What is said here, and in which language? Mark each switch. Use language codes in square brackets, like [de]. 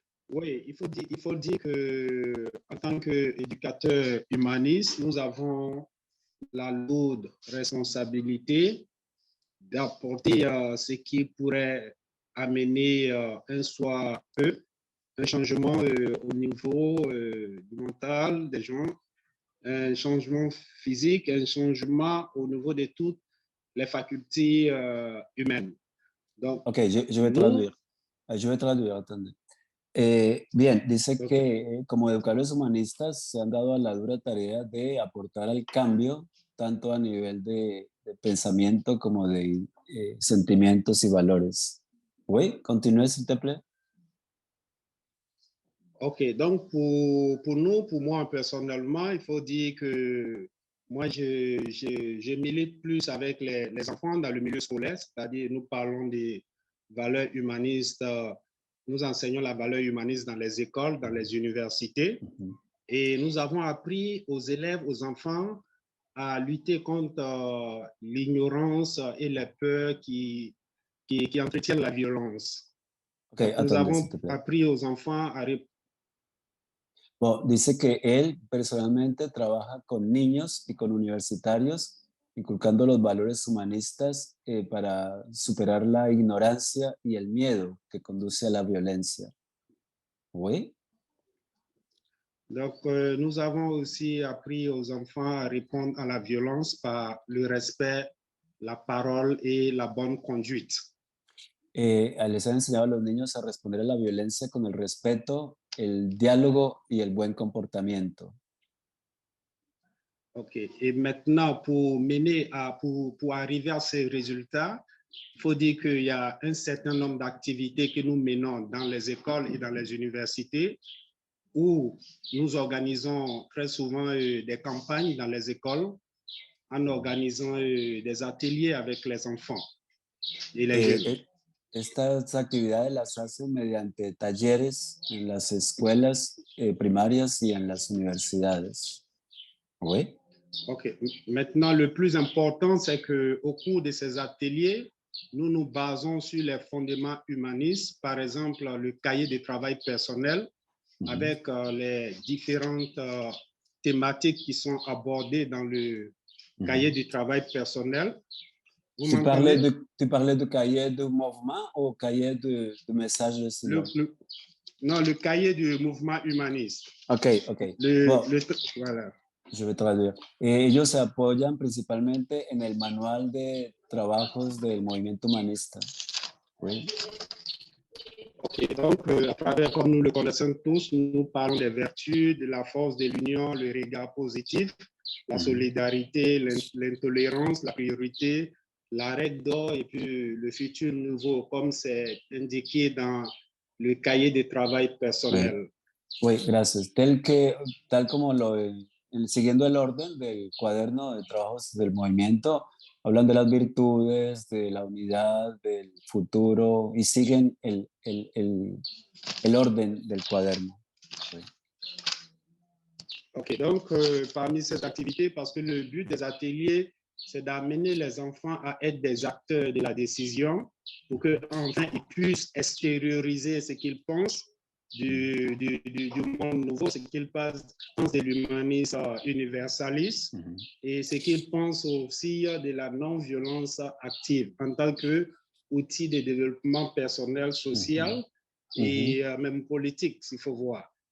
[fr] Oui, il faut dire que en tant qu'éducateur humaniste, nous avons la lourde responsabilité d'apporter ce qui pourrait amener un changement au niveau du mental des gens, un changement physique, un changement au niveau de toutes les facultés humaines. Donc, Ok, je vais nous, traduire. Je vais traduire, attendez. [es] Bien, dice okay. que como educadores humanistas se han dado a la dura tarea de aportar al cambio, tanto a nivel de pensamiento como de sentimientos y valores. [fr] Oui, [es] continúe, [fr] s'il te plaît. Ok, donc pour nous, pour moi personnellement, il faut dire que moi, je milite plus avec les enfants dans le milieu scolaire, c'est-à-dire nous parlons des valeurs humanistes, nous enseignons la valeur humaniste dans les écoles, dans les universités, et nous avons appris aux élèves, aux enfants, à lutter contre l'ignorance et les peurs qui entretiennent la violence. Ok, Donc, nous attendez, avons s'il te plaît. appris aux enfants à [es] Bueno, dice que él personalmente trabaja con niños y con universitarios, inculcando los valores humanistas para superar la ignorancia y el miedo que conduce a la violencia. [fr] ¿Oui? Donc, nous avons aussi appris aux enfants à répondre à la violence par le respect, la parole et la bonne conduite. [es] Les han enseñado a los niños a responder a la violencia con el respeto, el diálogo y el buen comportamiento. OK. [fr] Et maintenant, pour arriver à ces résultats, il faut dire qu'il y a un certain nombre d'activités que nous menons dans les écoles et dans les universités où nous organisons très souvent des campagnes dans les écoles en organisant des ateliers avec les enfants y les jeunes. [es] Estas actividades las hacen mediante talleres en las escuelas primarias y en las universidades. [fr] ¿Oui? OK. Maintenant, le plus important, c'est qu'au cours de ces ateliers, nous nous basons sur les fondements humanistes, par exemple le cahier de travail personnel, avec les différentes thématiques qui sont abordées dans le cahier de travail personnel. Tu parlais de cahier de mouvement ou cahier de message de silence? Non, le cahier du mouvement humaniste. Ok, ok. Voilà. Je vais traduire. [es] Ellos se apoyan principalmente en el manual de trabajos del movimiento humanista. [fr] Oui. Ok, donc à travers, comme nous le connaissons tous, nous parlons des vertus, de la force de l'union, le regard positif, la solidarité, l'intolérance, la priorité, la règle d'or et puis le futur nouveau, comme c'est indiqué dans le cahier de travail personnel. Oui, [es] gracias. Tal como siguiendo el orden del cuaderno de trabajos del movimiento, hablan de las virtudes, de la unidad, del futuro y siguen el orden del cuaderno. [fr] Oui. Ok, donc parmi ces activités, parce que le but des ateliers, c'est d'amener les enfants à être des acteurs de la décision pour qu'enfin ils puissent extérioriser ce qu'ils pensent du monde nouveau, ce qu'ils pensent de l'humanisme universaliste et ce qu'ils pensent aussi de la non-violence active en tant qu'outil de développement personnel, social et même politique, s'il faut voir.